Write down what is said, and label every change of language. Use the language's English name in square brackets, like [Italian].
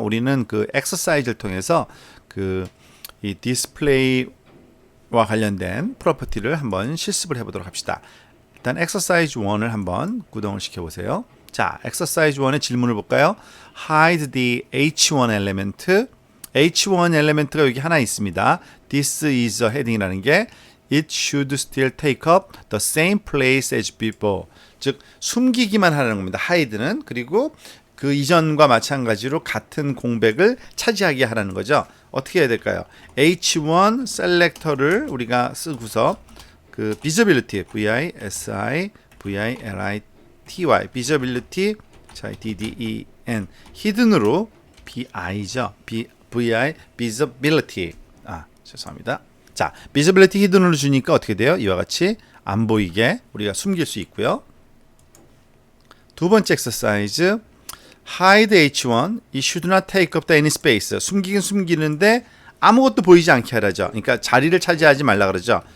[Korean] 우리는 그 엑서사이즈를 통해서 이 디스플레이와 관련된 프로퍼티를 한번 실습을 해보도록 합시다. 일단 엑서사이즈 1을 한번 구동을 시켜보세요. 자, 엑서사이즈 1의 질문을 볼까요? [English] Hide the H1 element. [Korean] H1 element가 여기 하나 있습니다. [English] This is a heading [Korean] 이라는 게 [English] It should still take up the same place as before. [Korean] 즉 숨기기만 하는 겁니다. hide는. 그리고 그 이전과 마찬가지로 같은 공백을 차지하게 하라는 거죠. 어떻게 해야 될까요? H1 셀렉터를 우리가 쓰고서 그 visibility, V-I-S-I, V-I-L-I-T-Y, visibility, D-D-E-N, hidden으로 B-I죠. V-I, visibility. 죄송합니다. 자, visibility hidden으로 주니까 어떻게 돼요? 이와 같이 안 보이게 우리가 숨길 수 있고요. 두 번째 [English] exercise, hide H1, it should not take up any space. [Korean] 숨기긴 숨기는데 아무것도 보이지 않게 하라죠. 그러니까 자리를 차지하지 말라 그러죠.